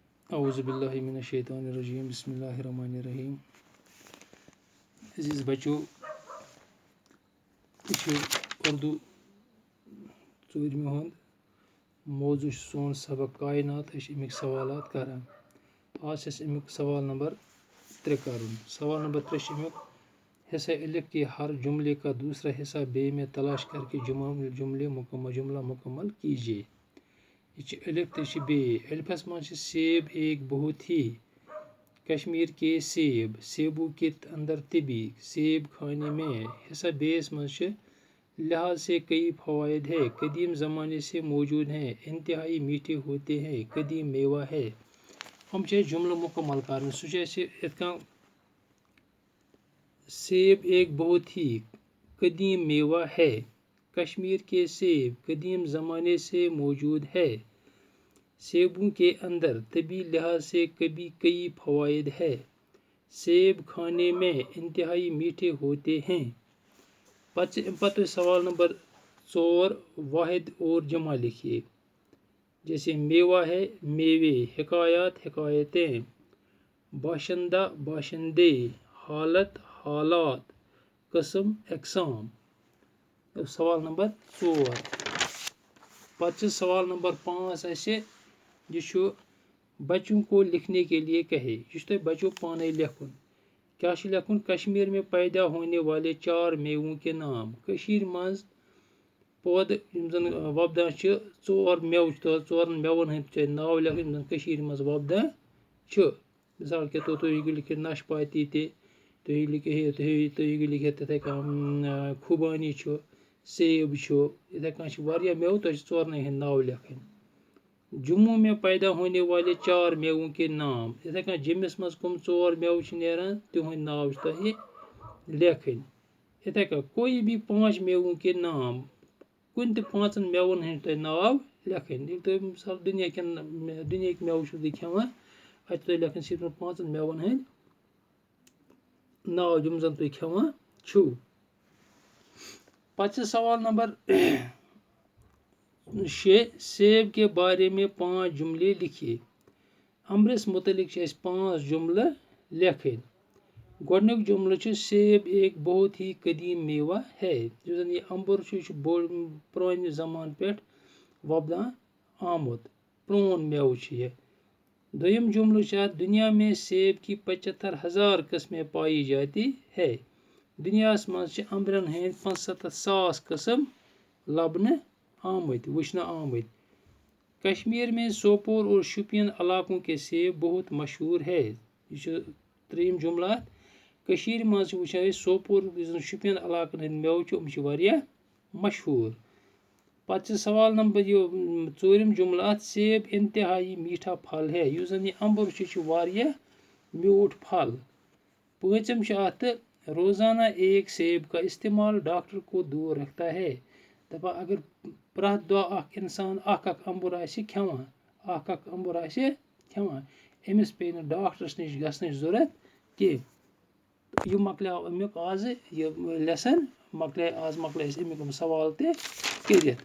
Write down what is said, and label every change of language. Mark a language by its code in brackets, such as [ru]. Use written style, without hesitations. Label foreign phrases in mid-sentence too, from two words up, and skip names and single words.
[ar] اعوذ باللہ من الشیطان الرجیم بسم اللہ الرحمن الرحیم. [ks] عزیز بچو، یہ اردو ژوٗرمہِ ہُنٛد موضوع چھُ سون سبق کائنات. امیک سوالات کران. آج چھِ امیک سوال نمبر 3 کرُن. سوال نمبر 3 چھُ امیک: [ur] حصہ الف کے ہر جملے کا دوسرا حصہ بے میں تلاش کر کے جملہ مکمل کیجیے. [ks] یہ چھُ الف تہٕ یہِ چھُ بے. الفس منٛز چھُ [ur] سیب ایک بہت ہی. کشمیر کے سیب، سیبوں کے اندر طبی، سیب کھانے میں. [ks] حصہ بے یس منٛز چھُ [ur] لحاظ سے کئی فوائد ہے، قدیم زمانے سے موجود ہیں، انتہائی میٹھے ہوتے ہیں، قدیم میوہ ہے. [ks] ہم چھِ جملہٕ مکمل کرٕنۍ. سُہ چھُ اَسہِ یِتھ کٔنۍ: [ur] سیب ایک بہت ہی قدیم میوہ ہے. کشمیر کے سیب قدیم زمانے سے موجود ہے. سیبوں کے اندر طبی لحاظ سے کئی فوائد ہے. سیب کھانے میں انتہائی میٹھے ہوتے ہیں. [ks] پتہ سوال نمبر 4 واحد اور جمع لکھیے. [ur] جیسے میوہ ہے میوے، حکایات حکایتیں، باشندہ باشندے، حالت حالات، قسم اقسام. [ks] سوال نمبر 4. پتہ سوال نمبر 5 اَسہِ یہ چھُ [ur] بچوں کو لکھنے کے لیے کہے. [ks] یہ چھُ تۄہہِ بچو پانے لیکھُن. کیا چھُ لیکھُن؟ [ur] کشمیر میں پیدا ہونے والے 4 میووں کے نام. [ks] کشیر منٛز پٲدٕ یِم زن وۄپدان چھِ 4 میوٕ چھِ. 4 میوَن ہٕنٛدۍ چھِ ناو لیکھٕنۍ یِم زن کشیٖرِ منٛز وۄپدان چھِ. [ur] مثال کے طور [ks] تُہۍ ہیٚکِو لیکھِتھ ناشپاتی تہِ، تُہۍ ہیٚکِو لیکھِتھ تِتھَے کٔنۍ خوبانی چھُ، سیب چھُ. یِتھَے کٔنۍ چھِ واریاہ میوٕ، تۄہہِ چھِ 4نٕے ہٕنٛدۍ ناو لیکھٕنۍ. [ur] جموں میں پیدا ہونے والے 4 میووں کے نام. [ks] یِتھَے کٔنۍ جیٚمِس منٛز کٕم 4 میوٕ چھِ نیران تِہُنٛد ناو چھِ تۄہہِ لیکھٕنۍ. یِتھَے کٔنۍ [ur] کوئی بھی 5 میووں کے نام. [ks] کُنہِ تہِ 5 میوَن ہٕنٛدۍ چھِ تۄہہِ ناو لیکھٕنۍ. ییٚلہِ تُہۍ مثال دُنیاہٕکۍ میوٕ چھِو تُہۍ کھٮ۪وان، اَتہِ چھِ تۄہہِ لیکھٕنۍ صرف 5 میوَن ہٕنٛدۍ ناو یِم زن تُہۍ کھٮ۪وان چھِو. پتہٕ چھِ سوال نمبر 6 [ur] سیب کے بارے میں 5 جملے لکھیے. [ks] امبرِس متعلق چھِ اَسہِ 5 جملہٕ لیکھٕنۍ. گۄڈنیُک جملہٕ چھُ [ur] سیب ایک بہت ہی قدیم میوہ ہے. [ks] یُس زن یہِ امبُر چھُ یہِ چھُ پرٛانہِ زمانہٕ پٮ۪ٹھ وۄپدان آمُت، پرٛون میوٕ چھُ یہِ. دوٚیِم جملہٕ چھُ اَتھ: [ur] دنیا میں سیب کی 75,000 قسمیں پائی جاتی ہے. [ks] دُنیاہس منٛز چھِ امبرٮ۪ن ہٕنٛدۍ 75,000 قٕسم لبنہٕ آمٕتۍ، وٕچھنہٕ آمٕتۍ. [ur] کشمیر میں سوپور اور شوپین علاقوں کے سیب بہت مشہور ہے. [ks] یہ چھُ 3یِم جملہٕ اَتھ. کٔشیٖرِ منٛز چھِ وٕچھان أسۍ سوپور یُس زن شوپین علاقن ہٕنٛدۍ میوٕ چھِ یِم چھِ واریاہ مشہوٗر. پتہٕ چھِ سوال نمبر 4یِم جملہٕ اَتھ: [ur] سیب انتہائی میٹھا پھل ہے. [ks] یُس زن یہِ امبُر چھُ یہِ چھُ واریاہ میوٗٹھ پھل. 5یِم چھِ اَتھ: [ur] روزانہ ایک سیب کا استعمال ڈاکٹر کو دور رکھتا ہے. [ks] دپان اگر پرٛٮ۪تھ دۄہ اکھ اِنسان اکھ امبُر آسہِ کھٮ۪وان، أمِس پیٚیہِ نہٕ ڈاکٹرس نِش گژھنٕچ ضوٚرتھ کینٛہہ. یہِ مۄکلیو امیُک آزٕ یہِ لیسن آز مۄکلے اَسہِ امیُک یِم سوال تہِ کٔرِتھ.